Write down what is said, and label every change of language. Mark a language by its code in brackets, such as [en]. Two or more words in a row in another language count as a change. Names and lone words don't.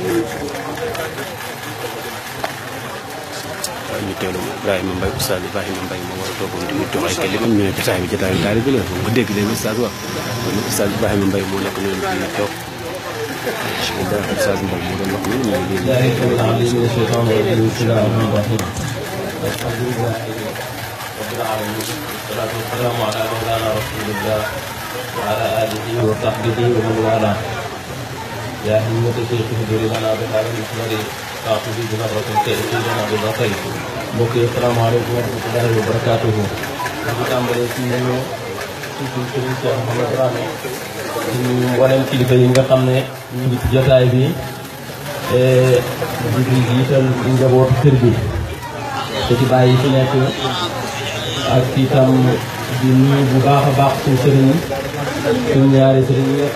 [wo] ñu teewlu Ibrahima Mbaye Oustaz Ibrahima Mbaye moo war a toogoon di jox ay kàddu ñu ne jotaay bi jotaayu taalibe la ko dégg leen Oustaz wax kon Oustaz Ibrahima Mbaye moo nekk noonu di toog Oustaz Mbaye moo doon wax ni ñu ngi [ar] الحمد لله رب العالمين والصلاة والسلام على مولانا رسول الله وعلى آله وصحبه ومن والاه يا همة الشيخ اهدري لنا بهذا المحضر تعطي بنظرة تأتي لنا بالبصر [wo] mbokk yi [ar] السلام عليكم ورحمة الله وبركاته [wo] di tàmbale ci ñu suñu sëriñ Cheikh Mouhamed Dramé ñu mboolem kilifa yi nga xam ne ñu ngi ci jotaay bi di jiital njabootu kër gi te ci bàyyi fi nekk ak itam di nuyu bu baax a baax suñu sëriñ suñu ñaari sëriñ yi nga xam